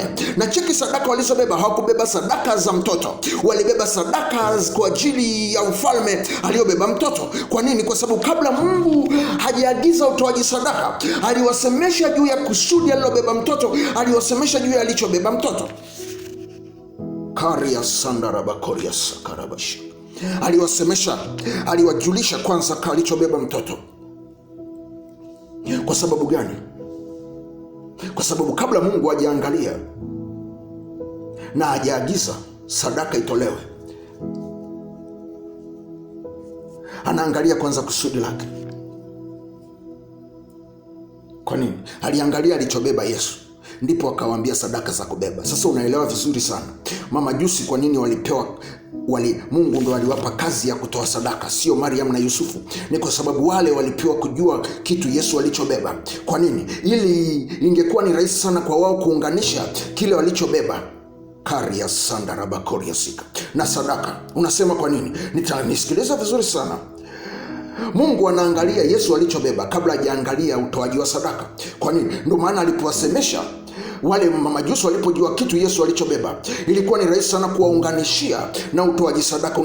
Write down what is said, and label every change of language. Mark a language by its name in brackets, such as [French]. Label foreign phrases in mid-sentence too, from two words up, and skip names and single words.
[Swahili] Na cheki sadaka walizobeba, hawakubeba sadaka za mtoto, walibeba sadaka kwa ajili ya mfalme aliyobeba mtoto. Kwa nini? Kwa sababu kabla Mungu hajaagiza utoaji sadaka, aliwasemesha juu ya kusudi alilobeba mtoto, aliwasemesha juu ya alichobeba mtoto. Karia sandaraba koria sakarabashi. Aliwasemesha, aliwajulisha kwanza alichobeba mtoto. Kwa sababu gani? Kwa sababu kabla Mungu hajaangalia na hajaagiza sadaka itolewe, anaangalia kwanza kusudi lake. Kwa nini? Aliangalia alichobeba Yesu, ndipo akawaambia sadaka za kubeba. Sasa unaelewa vizuri sana mamajusi kwa nini walipewa Mungu ndo aliwapa kazi ya kutoa sadaka, sio Mariam na Yusufu. Ni kwa sababu wale walipewa kujua kitu Yesu alichobeba. Kwa nini? Ili ingekuwa ni rahisi sana kwa wao kuunganisha kile walichobeba karia sandaraba koria sika na sadaka. Unasema kwa nini? Nisikiliza vizuri sana. Mungu anaangalia Yesu alichobeba kabla hajaangalia utoaji wa sadaka. Kwa nini? Ndio maana alipowasemesha wale mamajusi, walipojua kitu Yesu alichobeba, ilikuwa ni rahisi sana kuwaunganishia na utoaji sadaka.